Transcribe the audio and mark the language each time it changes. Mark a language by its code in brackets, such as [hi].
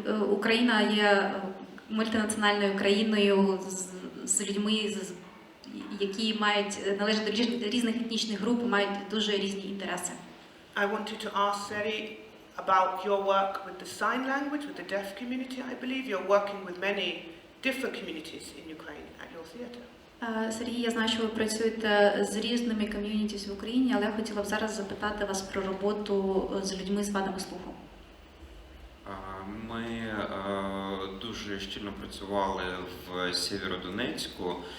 [uk] Україна є мультинаціональною країною з людьми, які належать до різних етнічних груп і мають дуже різні інтереси. [en] I wanted to ask Seri about your work with the sign language, with the deaf community. I believe you're working with many different communities in Ukraine at your theatre. [uk] Сергій, я знаю, що ви працюєте з різними ком'юнітіс в Україні, але я хотіла б зараз запитати вас про роботу з людьми з вадами слуху. Ми дуже щільно працювали в Сєвєродонецьку.